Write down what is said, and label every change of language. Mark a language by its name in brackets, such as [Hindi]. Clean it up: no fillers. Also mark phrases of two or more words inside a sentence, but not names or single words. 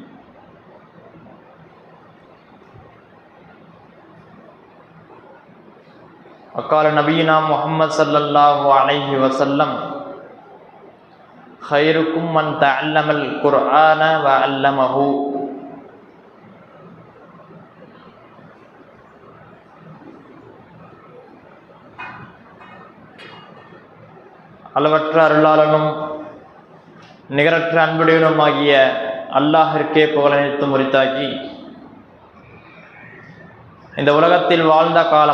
[Arabic] وقال نبينا محمد صلى الله عليه وسلم خيركم من تعلم القرآن وعلمه. [Tamil] அளவற்ற அருளாளனும் நிகரற்ற அன்புடையனுமாகிய அல்லாஹிற்கே புகழனைத்து முறித்தாக்கி இந்த உலகத்தில் வாழ்ந்த காலம்